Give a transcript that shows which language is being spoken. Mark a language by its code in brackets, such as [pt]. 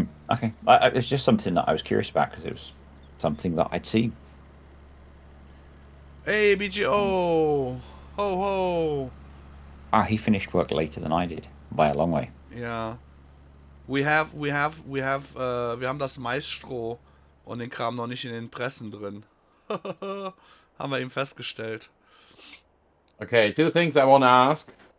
[en] Okay, it's just something that I was curious about because it was something that I'd seen. Hey, BGO, ho ho. He finished work later than I did by a long way. [de] Ja. Wir haben das Maisstroh und den Kram noch nicht in den Pressen drin. Haben wir eben festgestellt. [en] Okay, 2 things I want to ask.